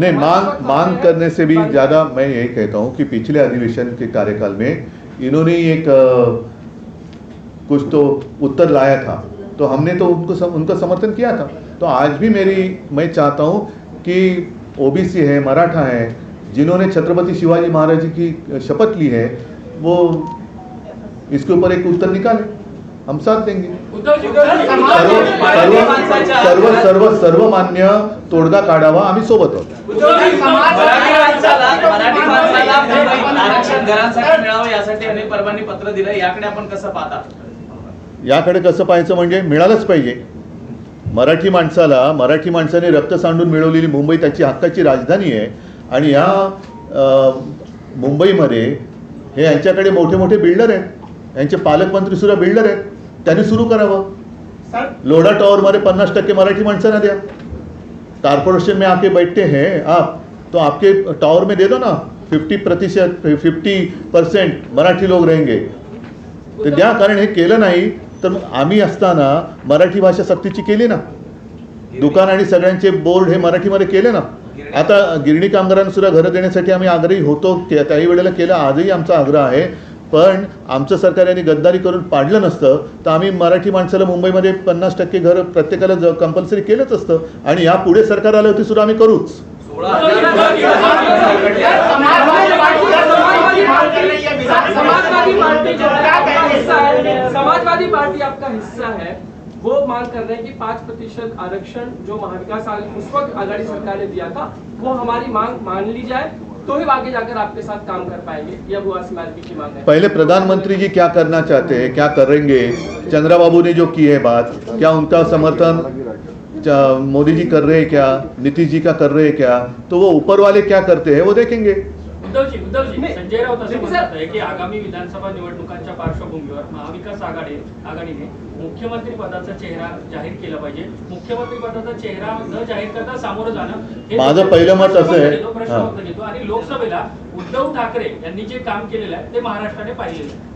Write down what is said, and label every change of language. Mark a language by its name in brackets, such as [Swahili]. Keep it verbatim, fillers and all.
[Hindi] नहीं, मांग मांग करने से भी ज़्यादा मैं यही कहता हूँ कि पिछले अधिवेशन के कार्यकाल में इन्होंने एक अ, कुछ तो उत्तर लाया था, तो हमने तो उनको सम, उनका समर्थन किया था. तो आज भी मेरी मैं चाहता हूँ कि ओबीसी है, मराठा है, जिन्होंने छत्रपति शिवाजी महाराज जी की शपथ ली है, वो इसके ऊपर एक उत्तर निकाले, हम साथ देंगे. [Marathi] उद्धवजी सर्व सर्व सर्व सर्व सर्वमान्य तोडगा काढावा, आम्ही सोबत आहोत. मराठी माणसाला मराठी माणसाला मुंबईत आरक्षण घरासाठी मिळावं यासाठी अनेक परवानी पत्र दिलं. याकडे आपण कसं पाहता? याकडे कसं पाहायचं म्हणजे मिळालंच पाहिजे. मराठी माणसाला, मराठी माणसाने रक्त सांडून मिळवलेली मुंबई त्याची हक्काची राजधानी आहे. आणि या अ, मुंबईमध्ये हे यांच्याकडे मोठे मोठे बिल्डर आहेत, यांचे पालकमंत्री सुद्धा बिल्डर आहेत, त्यांनी सुरू करावं. सर लोढ़ा टावर मारे पन्नास टक्के मराठी माणसांना द्या. [Hindi] कॉर्पोरेशन में आके बैठते हैं आप तो आपके टावर में दे दो ना फिफ्टी प्रतिशत फिफ्टी पर्सेंट मराठी लोक रहेंगे [Marathi] ते द्या. कारण हे केलं नाही तर मग आम्ही असताना मराठी भाषा सक्तीची केली ना, दुकान आणि सगळ्यांचे बोर्ड हे मराठीमध्ये केले ना. आता गिरणी कामगारांना सुद्धा घरं देण्यासाठी आम्ही आग्रही होतो, त्या- त्याही वेळेला केला, आजही आमचा आग्रह आहे. पण आमचं सरकार यांनी गद्दारी करून पाडलं नसतं तर आम्ही मराठी माणसाला मुंबईमध्ये पन्नास टक्के घरं प्रत्येकाला ज कंपल्सरी केलंच असतं. आणि यापुढे सरकार आलं होती सुद्धा आम्ही करूच. सोळा हजार [Hindi] समाजवादी पार्टी जो है आपका हिस्सा है, समाजवादी पार्टी आपका हिस्सा है, वो मांग कर रहे हैं कि पाँच प्रतिशत आरक्षण जो महाविकास आग- उस वक्त आघाड़ी सरकार ने दिया था वो हमारी मांग मान ली जाए तो ही आगे जाकर आपके साथ काम कर पाएंगे, यह बुआ समाजवादी की मांग है। पहले प्रधानमंत्री जी क्या करना चाहते हैं, क्या करेंगे, चंद्राबाबू ने जो की है बात, क्या उनका समर्थन चा- मोदी जी कर रहे हैं, क्या नीतीश जी का कर रहे हैं, क्या तो वो ऊपर वाले क्या करते हैं वो देखेंगे. [Marathi] उद्धवजी उद्धवजी नाही. संजय राऊत असं नाही, म्हणतात सर. आहे की आगामी विधानसभा निवडणुकांच्या पार्श्वभूमीवर महाविकास आघाडी आघाडीने मुख्यमंत्री पदाचा चेहरा जाहीर केला पाहिजे. मुख्यमंत्री पदाचा चेहरा न जाहीर करता सामोरं जाणं हे माझं पहिलं मत असं आहे. घेतो, प्रश्नवंत हां. घेतो. आणि लोकसभेला उद्धव ठाकरे यांनी जे काम केलेलं आहे ते महाराष्ट्राने पाहिलेलं आहे.